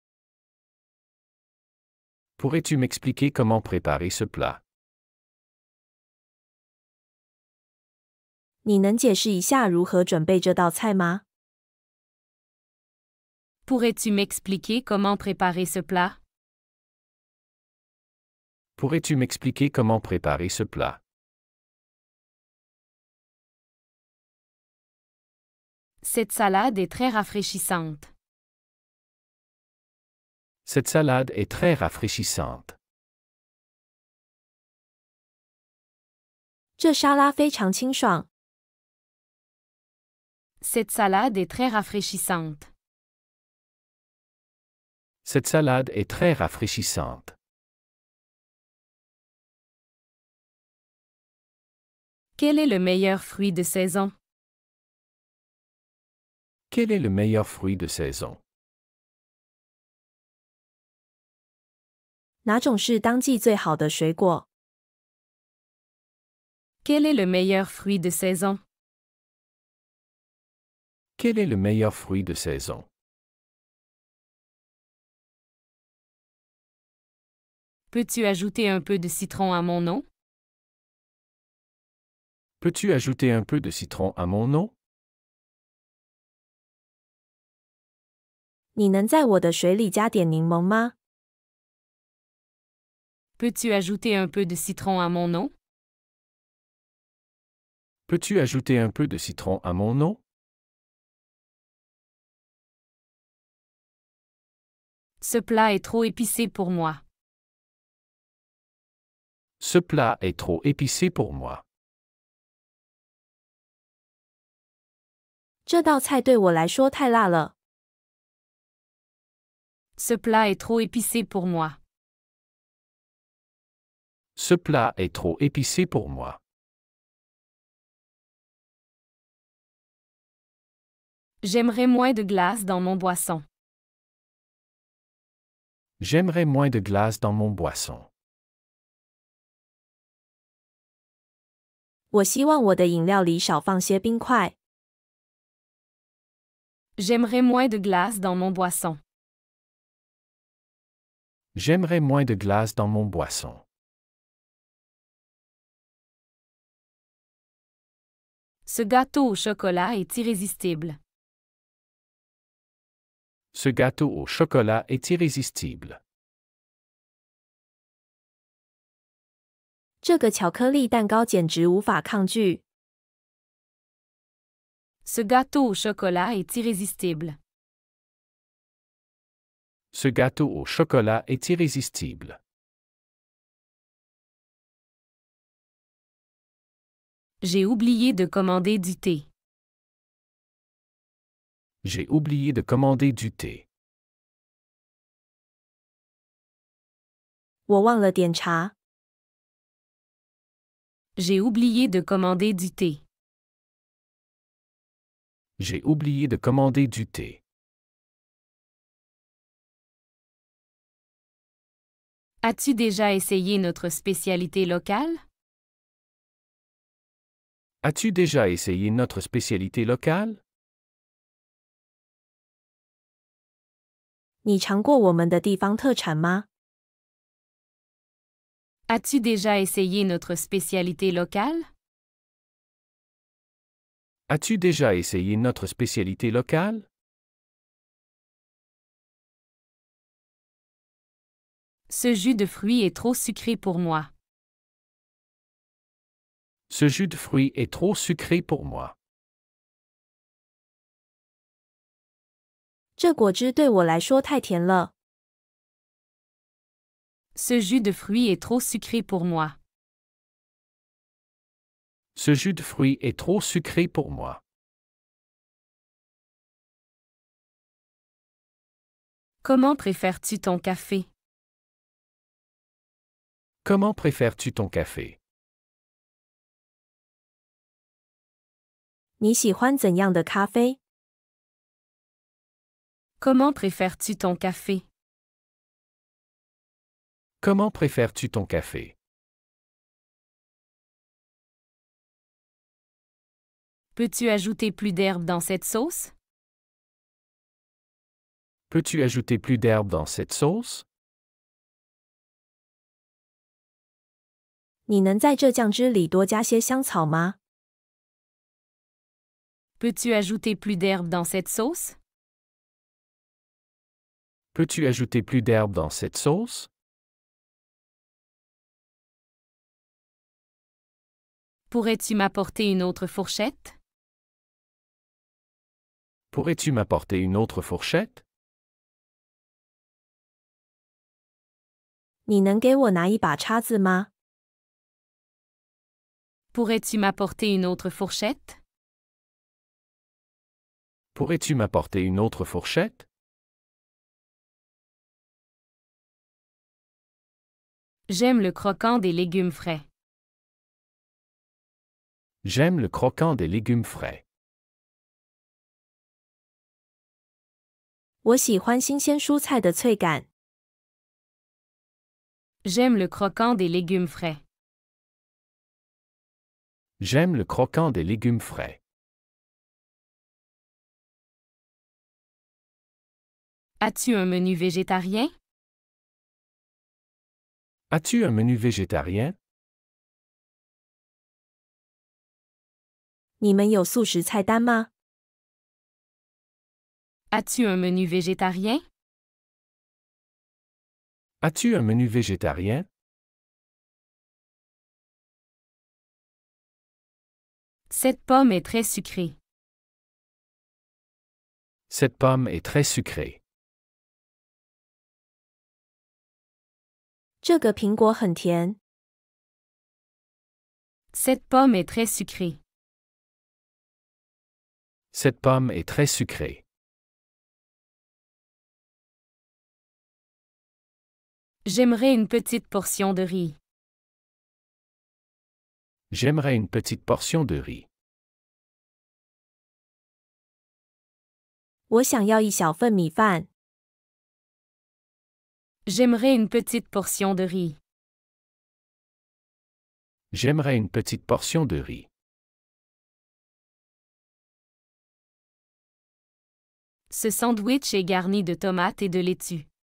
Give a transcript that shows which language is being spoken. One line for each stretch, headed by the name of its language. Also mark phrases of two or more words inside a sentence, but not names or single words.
French: Pourrais-tu m'expliquer comment préparer ce plat?
Chinese: 你能解释一下如何准备这道菜吗？
French: Pourrais-tu m'expliquer comment préparer ce plat? Pourrais-tu m'expliquer comment préparer ce plat? Cette salade est très rafraîchissante. Cette salade est très rafraîchissante.
Chinese: 这沙拉非常清爽。
French: Cette salade est très rafraîchissante. Cette salade est très rafraîchissante. Quel est le meilleur fruit de saison? Quel est le meilleur fruit de saison?
Chinese: 哪种是当季最好的水果？
French: Quel est le meilleur fruit de saison? Quel est le meilleur fruit de saison? Peux-tu ajouter un peu de citron à mon eau? Peux-tu ajouter un peu de citron à mon eau?
Chinese: 你能在我的水里加点柠檬吗？
French: Peux-tu ajouter un peu de citron à mon eau? Peux-tu ajouter un peu de citron à mon eau? Ce plat est trop épicé pour moi. Ce plat est trop épicé pour moi.
Chinese: 这道菜对我来说太辣了。
French: Ce plat est trop épicé pour moi. Ce plat est trop épicé pour moi. J'aimerais moins de glace dans mon boisson. J'aimerais moins de glace dans mon boisson.
Chinese: 我希望我的饮料里少放些冰块。
French: J'aimerais moins de glace dans mon boisson. J'aimerais moins de glace dans mon boisson. Ce gâteau au chocolat est irrésistible. Ce gâteau au chocolat est irrésistible.
Chinese: 这个巧克力蛋糕简直无法抗拒。
French: Ce gâteau au chocolat est irrésistible. Ce gâteau au chocolat est irrésistible. J'ai oublié de commander du thé. J'ai oublié de commander du thé.
Chinese: 我忘了点茶。
French: J'ai oublié de commander du thé. J'ai oublié de commander du thé. As-tu déjà essayé notre spécialité locale? As-tu déjà essayé notre spécialité locale?
Chinese: 你尝过我们的地方特产吗？
French: As-tu déjà essayé notre spécialité locale? As-tu déjà essayé notre spécialité locale? Ce jus de fruits est trop sucré pour moi. Ce jus de fruits est trop sucré pour moi.
Chinese: 这果汁对我来说太甜了。
French: Ce jus de fruits est trop sucré pour moi. Ce jus de fruits est trop sucré pour moi. Comment préfères-tu ton café? Comment préfères-tu ton café?
Chinese: 你喜欢怎样的咖啡？
French: Comment préfères-tu ton café? Comment préfères-tu ton café? Peux-tu ajouter plus d'herbe dans cette sauce? Peux-tu ajouter plus d'herbe dans cette sauce?
Chinese: 你能在这酱汁里多加些香草吗？
French: Peux-tu ajouter plus d'herbe dans cette sauce? Peux-tu ajouter plus d'herbe dans cette sauce? Pourrais-tu m'apporter une autre fourchette? Pourrais-tu m'apporter une autre fourchette?
Chinese: 你能给我拿一把叉子吗？
French: Pourrais-tu m'apporter une autre fourchette? Pourrais-tu m'apporter une autre fourchette? J'aime le croquant des légumes frais. J'aime le croquant des légumes frais.
Chinese: 我喜欢新鲜蔬菜的脆感。
French: J'aime le croquant des légumes frais. J'aime le croquant des légumes frais. As-tu un menu végétarien? As-tu un menu végétarien?
Chinese: 你们有素食菜单吗？
French: As-tu un menu végétarien? As-tu un menu végétarien? Cette pomme est très sucrée. Cette pomme est très sucrée.
Chinese: 这个苹果很甜。
French: Cette pomme est très sucrée. Cette pomme est très sucrée. J'aimerais une petite portion de riz. J'aimerais une petite portion de riz.
Chinese: 我想要一小份米饭。
French: J'aimerais une petite portion de riz. J'aimerais une petite portion de riz. Ce sandwich est garni de tomates et de laitue.